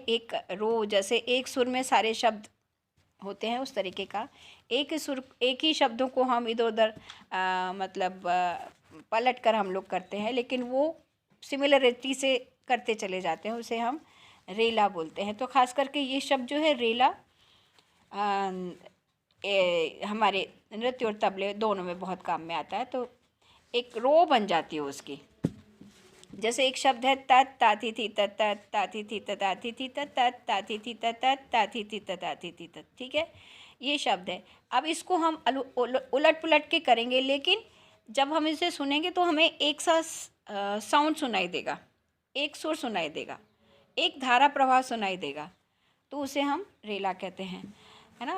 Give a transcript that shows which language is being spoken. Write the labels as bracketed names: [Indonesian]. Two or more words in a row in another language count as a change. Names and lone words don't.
[Hindi] एक रो, जैसे एक सुर में सारे शब्द होते हैं उस तरीके का एक ही शब्दों को हम इधर उधर मतलब पलट कर हम लोग करते हैं, लेकिन वो सिमिलरिटी से करते चले जाते हैं, उसे हम रेला बोलते हैं। तो ख़ास करके ये शब्द जो है रेला हमारे नृत्य और तबले दोनों में बहुत काम में आता है। तो एक रो बन जाती है उसकी। जैसे एक शब्द है तत ताती थी तत तत ताती थी तत आती थी तत तत ताती थी तत तत ताती थी तत आती थी तत। ठीक है, ये शब्द है। अब इसको हम उलट पुलट के करेंगे, लेकिन जब हम इसे सुनेंगे तो हमें एक सा साउंड सुनाई देगा, एक सुर सुनाई देगा, एक धारा प्रवाह सुनाई देगा, तो उसे हम रेला कहते हैं, है ना।